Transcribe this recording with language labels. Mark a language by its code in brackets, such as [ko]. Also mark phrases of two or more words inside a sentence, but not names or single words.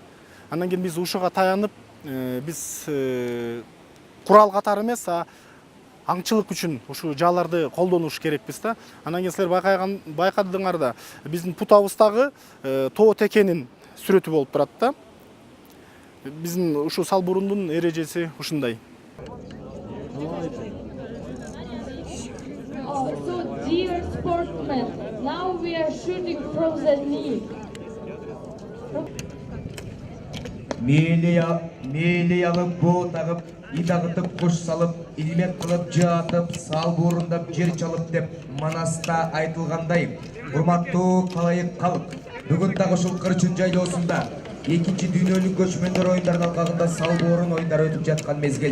[ky] Андан кийин биз ушуга таянып, биз курал катары эмес, аңчылык үчүн ушу жааларды колдонуш керекпиз да. Анан кийин силер байкадыңар да, биздин путабыздагы тоо текенин сүрөтү болуп турат да. Биздин ушу Салбурундун эрежеси ушундай. [en] So, dear sportsmen, now we are shooting from the knee. [ky] Мейли алып, боо тагып, ит агытып, куш салып, илмек кылып, жаатып, салбурундап, жер чалып деп Манаста айтылгандай, урматтуу калайык калк, бүгүн дагы ушул Кырчын жайлоосунда экинчи дүйнөлүк көчмөндөр оюндарынын алкагында Салбурун оюндары өтүп жаткан мезгил.